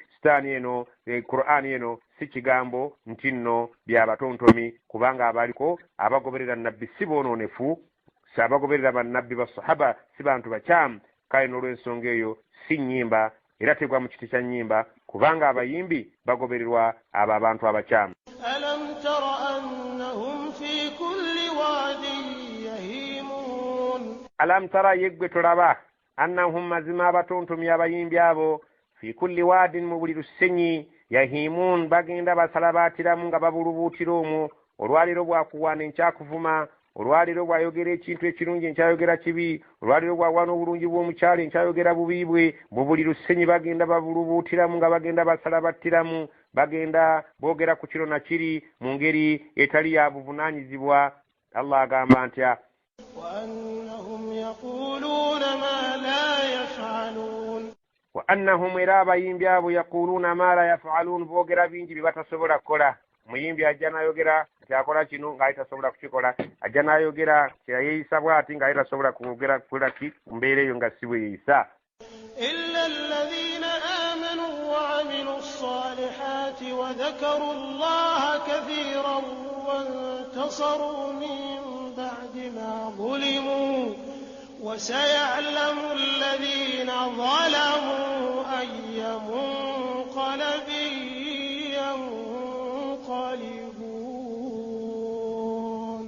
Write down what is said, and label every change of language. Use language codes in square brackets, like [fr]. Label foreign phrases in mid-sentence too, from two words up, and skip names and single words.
[lg] Sitaani eno Qur'ani eno si kigambo nti nno byabatontomi kubanga abaliko abagoberera nabbi si boononefu, si abagoberera bannabbi basahaba si bantu bakyamu. Kale n'olw'ensonga eyo si nnyimba era tegwa mu kiti kya nnyimba kubanga abayimbi bagobererwa abo abantu abakyamu. [ar] ألم تر أنهم في كل واد يهيمون ألم تر [lg] yeggwe tolaba annahum mazima abatontomi abayimbi abo [ar] في كل واد [lg] mu buli lusenyi yahimun bagenda basala baatiramu nga babulubuutira omwo. Olwaliro bwakuwaana enkyakuvuma, olwaliro bwayogera ekintu ekirungi enkyayogera kibi, olwaliro bwawaana obulungi bw'omukyalo enkyayogera bubi bwe. Mu buli lusenyi bagenda babulubuutiramu nga bagenda basala battiramu, bagenda boogera ku kiro na kiri mu ngeri etali ya buvunaanyizibwa. Allah agamba ntya [ar] وأنهم يقولون ما لا يفعلون وأنهم [lg] era abayimbi abo [ar] يقولون ما لا يفعلون [lg] boogera bingi bye batasobola kukola. Muyimbi ajja n'ayogera nti akola kino ng'ali tasobola kukikola, ajja n'ayogera kyeyeeyisa bw'ati ng'ali tasobola kwogera kukola ki ku mbeera eyo nga si bwe yeeyisa. [ar] إلا الذين آمنوا وعملوا الصالحات وذكروا الله كثيرا وانتصروا من بعد ما ظلموا وسيعلم الذين ظلموا أي منقلب ينقلبون.